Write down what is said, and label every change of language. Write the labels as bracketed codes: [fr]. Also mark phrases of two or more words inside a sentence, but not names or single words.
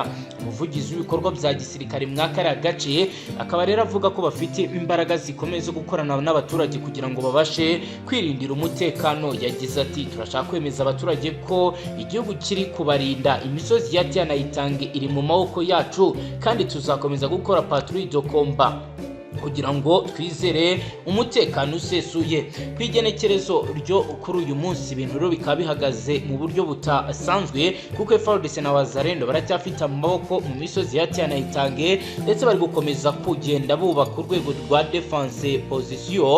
[rw] Umuvugizi w'ibikorwa bya gisirikare mwakara gace akaba rero avuga ko bafite imbaraga zikomeye zo gukorana n'abaturage kugira ngo babashe kwirindira umutekano. Yagize ati turashaka kwemeza abaturage ko igihugu kiri kubarinda, imisozi ya Tiana Itange iri mu maboko yacu kandi tuzakomeza gukora [fr] patrouille de combat [rw] kugira ngo twizere umutekano usesuye. Kwigenekerezo ryo kuri uyu munsi ibintu rero bikaba bihagaze mu buryo butasanzwe kuko FARDC na Wazalendo baracyafite amaboko mu misozi ya Tiana Itange ndetse bari gukomeza kugenda bubaka urwego rwa [en] defense position.